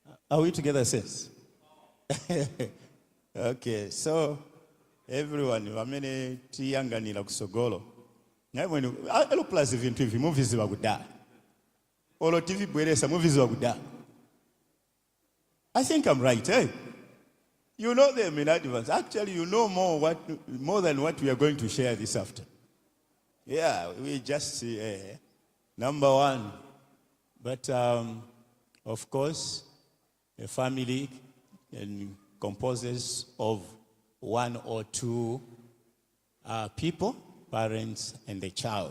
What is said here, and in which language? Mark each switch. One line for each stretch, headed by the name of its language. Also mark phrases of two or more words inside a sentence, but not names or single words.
English: Are we together, sis? Okay, so everyone,
Nyanja: vamene tiyanganira kusogolo. Naimwe alo plus vintu hivi movies wakudala. Olo TV bweresa movies wakudala.
English: I think I'm right, eh? You know them in advance. Actually, you know more than what we are going to share this afternoon. Yeah, we just see number one. But of course, a family composes of one or two people, parents and a child.